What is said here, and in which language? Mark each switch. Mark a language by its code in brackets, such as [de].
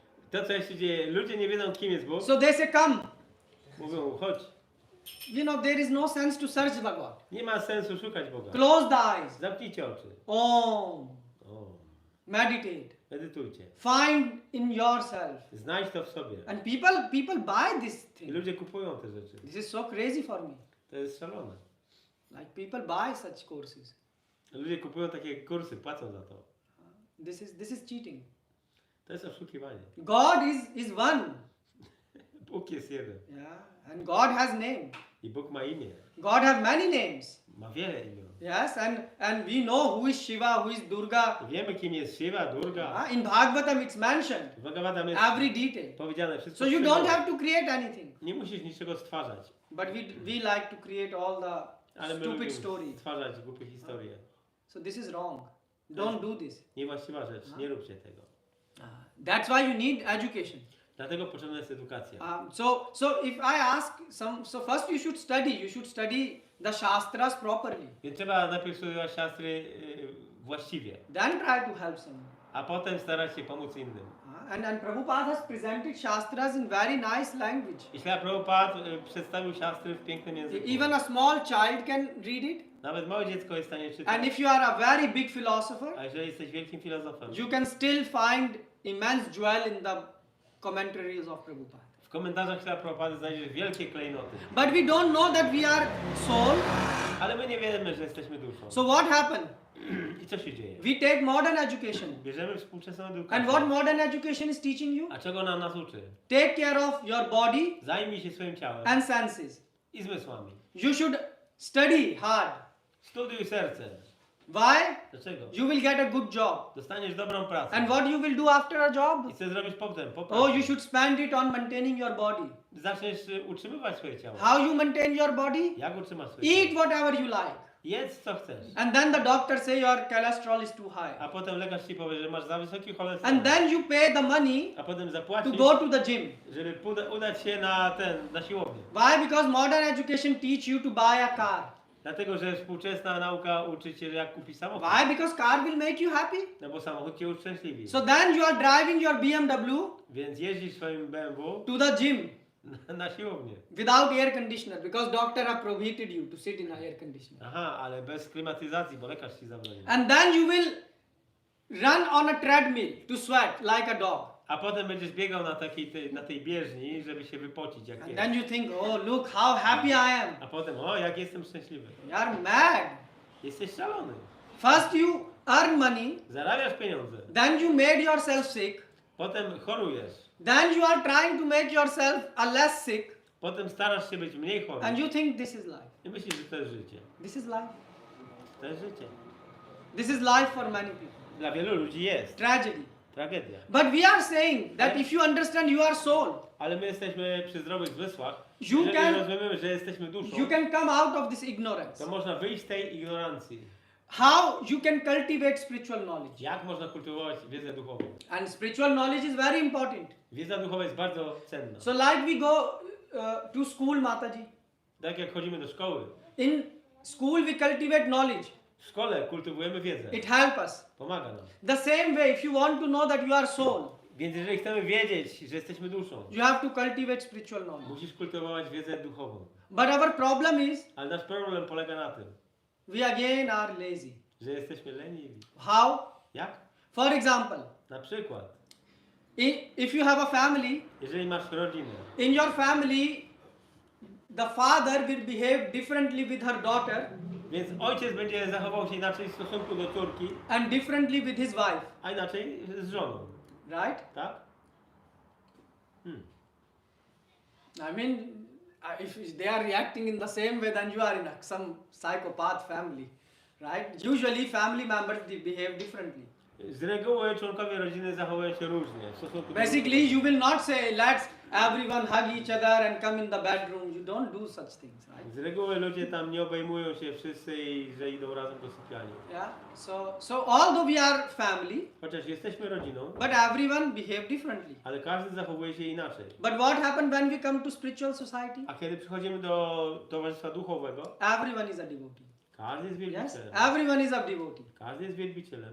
[pl] To, co się dzieje, ludzie nie wiedzą, kim jest Bóg. [en] So they say, come. [pl] Mówią, chodź. [en] You know, there is no sense to search Bhagwan. [pl] Nie ma sensu szukać Boga. [en] Close the eyes. [pl] Zamknijcie oczy. Om. O, [en] Meditate. [pl] medytujcie. [en] Find in yourself. [pl] Znajdź to w sobie. [en] And people buy this [pl] I [en] thing. [pl] ludzie kupują te rzeczy. [en] This is so crazy for me. [pl] To jest szalone. [en] Like people buy such courses. [pl] Ludzie kupują takie kursy, płacą za to. [en] This is cheating. [pl] To jest oszukiwanie. [en] God is one. [pl] Bóg jest jeden. [en] Yeah. And God has name. [pl] I Bóg ma imię. [en] God have many names. [pl] Ma wiele imion. [en] Yes, and we know who is Shiva, who is Durga. [pl] Wiemy, kim jest Shiva, Durga. [en] In Bhagavatam it's mentioned. [pl] W Bhagavatam jest [en] Every detail. [pl] powiedziane wszystko. [en] So you [pl] szczegółowo. [en] don't have to create anything. [pl] Nie musisz niczego stwarzać. [en] But we like to create all the [pl] Ale my [en] stupid [pl] lubimy [en] stories. [pl] stwarzać głupie historie. [en] So this is wrong. Don't do this. [pl] Niewłaściwa rzecz, nie róbcie tego. [en] That's why you need education. [pl] Dlatego potrzebna jest edukacja. [en] So if I ask so first you should study the shastras properly. [pl] Więc trzeba najpierw studiować siastry właściwie, [en] Then try to help someone. [pl] a potem starać się pomóc innym. [en] And Prabhupada has presented shastras in very nice language. [pl] I Śrīla Prabhupāda przedstawił siastry w pięknym języku. [en] Even a small child can read it. [pl] Nawet małe dziecko jest w stanie czytać. [en] And if you are a very big philosopher, [pl] A jeżeli jesteś wielkim filozofem, [en] you can still find immense jewel in the commentaries of Prabhupada. [pl] w komentarzach Śrīla Prabhupādy znajdziesz wielkie klejnoty. [en] But we don't know that we are soul. [pl] Ale my nie wiemy, że jesteśmy duszą. [en] So what happened? [pl] I co się dzieje? [en] We take modern education. [pl] Bierzemy współczesną edukację. [en] And what modern education is teaching you? [pl] A czego nam nas uczy? [en] Take care of your body [pl] Zajmij się swoim ciałem [en] and senses. [pl] i zmysłami. [en] You should study hard. [pl] Studiuj serce. [en] Why? [pl] Dlaczego? [en] You will get a good job. [pl] Dostaniesz dobrą pracę. [en] And what you will do after a job? [pl] I co zrobisz potem? Po [en] Oh, [pl] pracy? [en] you should spend it on maintaining your body. [pl] Zaczniesz utrzymywać swoje ciało. [en] How you maintain your body? [pl] Jak utrzymasz swoje [en] Eat [pl] ciało? [en] whatever you like. [pl] Jedz co chcesz. [en] And then the doctor say your cholesterol is too high. [pl] A potem lekarz ci powie, że masz za wysoki cholesterol. [en] And then you pay the money [pl] A potem [en] to [pl] zapłacisz, [en] go to the gym. [pl] żeby udać się na siłownię. [en] Why? Because modern education teach you to buy a car. [pl] Dlatego, że współczesna nauka uczy cię, jak kupić samochód. [en] Why? Because car will make you happy. [pl] No bo samochód cię uszczęśliwi. [en] So then you are driving your BMW [pl] Więc jeździsz swoim BMW [en] to the gym [pl] na siłownię. [en] without air conditioner because doctor have prohibited you to sit in a air conditioner. [pl] Aha, ale bez klimatyzacji, bo lekarz ci zabronił. [en] And then you will run on a treadmill to sweat like a dog. [pl] A potem będziesz biegał na tej bieżni, żeby się wypocić jak [en] And [pl] pies. [en] then you think, oh look how happy I am. [pl] A potem, o jak jestem szczęśliwy. [en] You are mad. [pl] Jesteś szalony. [en] First you earn money, [pl] Zarabiasz pieniądze. [en] then you made yourself sick, [pl] Potem chorujesz. [en] then you are trying to make yourself a less sick, [pl] Potem starasz się być mniej chory. [en] and you think this is life. [pl] I myślisz, że to jest życie. [en] This is life. [pl] To jest życie. [en] This is life for many people. [pl] Dla wielu ludzi jest. [en] Tragedy. [pl] Tragedia. [en] But we are saying that if you understand you are soul, [pl] Ale my jesteśmy przy zdrowych zmysłach. [en] You [pl] Jeżeli [en] can- [pl] rozumiemy, że jesteśmy duszą, [en] you can come out of this ignorance. [pl] to można wyjść z tej ignorancji. [en] How you can cultivate spiritual knowledge. [pl] Jak można kultywować wiedzę duchową? [en] And spiritual knowledge is very important. [pl] Wiedza duchowa jest bardzo cenna. [en] So like we go to school, Mataji. [pl] Tak jak chodzimy do szkoły. [en] In school we cultivate knowledge. [pl] W szkole kultywujemy wiedzę. [en] It helps us. [pl] Pomaga nam. [en] The same way, if you want to know that you are soul, [pl] Więc jeżeli chcemy wiedzieć, że jesteśmy duszą, [en] you have to cultivate spiritual knowledge. [pl] musisz kultywować wiedzę duchową. [en] But our problem is, [pl] Ale nasz problem polega na tym, [en] we again are lazy. [pl] że jesteśmy leniwi. [en] How? [pl] Jak? [en] For example, [pl] Na przykład, [en] if you have a family, [pl] jeżeli masz rodzinę, [en] in your family, the father will behave differently with her daughter [pl] więc ojciec będzie zachował się inaczej w stosunku do córki, [en] and differently with his wife, [pl] a inaczej z żoną. [en] right? [pl] Tak? [en] I mean, if they are reacting in the same way, then you are in some psychopath family, right? Usually family members they behave differently. [pl] Z reguły członkowie rodziny zachowują się różnie w stosunku do [en] Basically, you will not say, let's everyone hug each other and come in the bedroom. You don't do such things, right? [pl] Z reguły ludzie tam nie obejmują się wszyscy i że idą razem do sypialni. [en] Yeah. So although we are family, [pl] Chociaż jesteśmy rodziną, [en] but everyone behave differently. [pl] ale każdy zachowuje się inaczej. [en] But what happens when we come to spiritual society? [pl] A kiedy przychodzimy do towarzystwa duchowego, [en] Everyone is a devotee. [pl] każdy jest [en] Yes, [pl] wielbicielem. [en] everyone is a devotee. [pl] Każdy jest wielbicielem.